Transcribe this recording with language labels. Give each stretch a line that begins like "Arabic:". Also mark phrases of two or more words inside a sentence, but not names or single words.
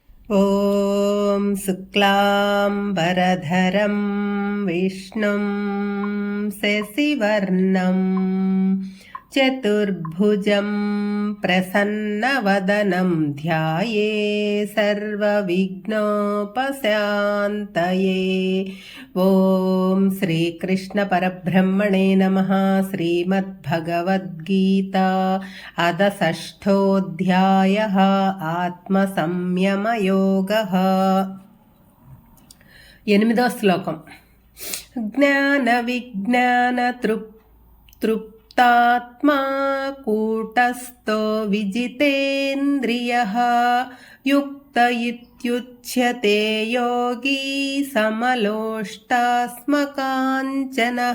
Sanskrit: ॐ शुक्लाम्बरधरं विष्णुं शशिवर्णं चतुर्भुजं प्रसन्नवदनं ध्याये सर्वविघ्नोपशान्तये। ॐ श्रीकृष्णपरब्रह्मणे नमः। श्रीमद्भगवद्गीता अथ षष्ठोऽध्यायः आत्मसंयमयोगः।
Telugu: 8వ శ్లోకం।
Sanskrit: ज्ञानविज्ञानतृप्तात्मा कूटस्थो विजितेन्द्रियः युक्त इत्युच्यते योगी समलोष्टास्मकाञ्चनः।